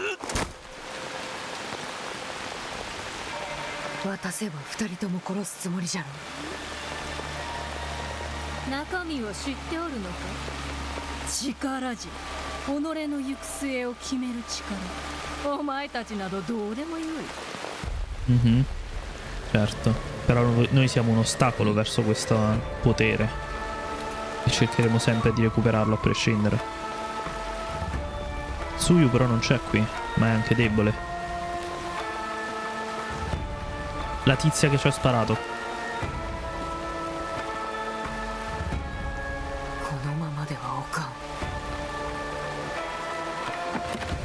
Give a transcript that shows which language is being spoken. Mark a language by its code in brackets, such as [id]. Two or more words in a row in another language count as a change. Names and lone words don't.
[ja] 渡せば二人とも殺すつもりじゃろ。中身を知っておるのか。力じゃ。己の行く末を決める力。お前たちなどどうでもよい。 [it] Certo, però noi siamo un ostacolo verso questo potere e cercheremo sempre di recuperarlo a prescindere. Tsuyu però non c'è qui, ma è anche debole. La tizia che ci ha sparato. [ja] このままではおかん。